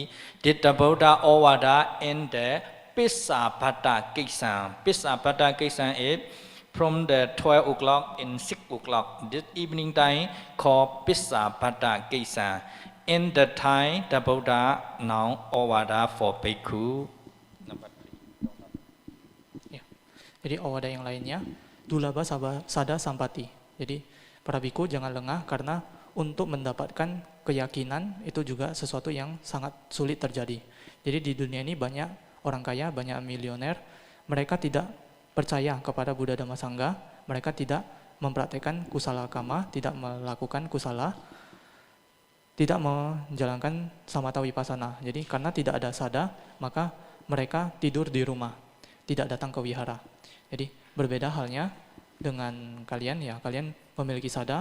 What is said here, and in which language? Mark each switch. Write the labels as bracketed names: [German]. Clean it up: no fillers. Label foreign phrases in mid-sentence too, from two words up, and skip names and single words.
[English] Did the Buddha Ovada in the Pissabhata Kisan. Pissabhata Kisan is from the 12 o'clock in 6 o'clock. This evening time called Pissabhata Kisan. In the time, the Buddha now Ovada for Bhikkhu. Number 3. [Indonesian] Ya. Jadi Ovada yang lainnya, [Pali] Dulaba Sada Sampati. [Indonesian] Jadi para bhikkhu jangan lengah karena untuk mendapatkan keyakinan itu juga sesuatu yang sangat sulit terjadi. Jadi di dunia ini banyak orang kaya, banyak milioner, mereka tidak percaya kepada Buddha Dhamma Sangha, mereka tidak mempraktekkan [Pali] kusala kama, [Indonesian] tidak melakukan kusala, tidak menjalankan [Pali] samatha vipassana. [Indonesian] Jadi karena tidak ada sada, maka mereka tidur di rumah, tidak datang ke wihara. Jadi berbeda halnya dengan kalian, ya kalian memiliki sada.